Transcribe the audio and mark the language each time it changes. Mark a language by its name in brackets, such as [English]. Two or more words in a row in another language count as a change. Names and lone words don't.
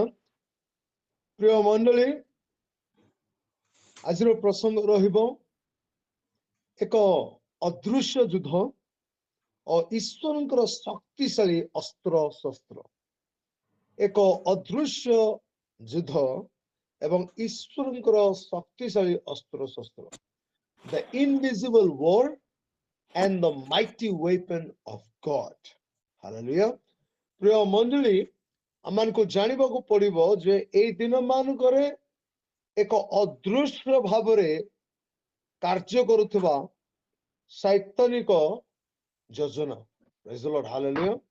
[Odia] ପ୍ରିୟ ମଣ୍ଡଳୀ ଆଜିର ପ୍ରସଙ୍ଗ ରହିବ ଏକ ଅଦୃଶ୍ୟ ଯୁଦ୍ଧ ଓ ଈଶ୍ୱରଙ୍କର ଶକ୍ତିଶାଳୀ ଅସ୍ତ୍ର ଶସ୍ତ୍ର। ଏକ ଅଦୃଶ୍ୟ ଯୁଦ୍ଧ ଏବଂ ଈଶ୍ୱରଙ୍କର ଶକ୍ତିଶାଳୀ ଅସ୍ତ୍ର ଶସ୍ତ୍ର। [English] The invisible war and the mighty weapon of God. Hallelujah. [Odia] ପ୍ରିୟ ମଣ୍ଡଳୀ ଆମମାନଙ୍କୁ ଜାଣିବାକୁ ପଡିବ ଯେ ଏଇ ଦିନ ମାନଙ୍କରେ ଏକ ଅଦୃଶ୍ୟ ଭାବରେ କାର୍ଯ୍ୟ କରୁଥିବା ଶୈତାନିକ ଯୋଜନା। [English] Praise the Lord. Hallelujah.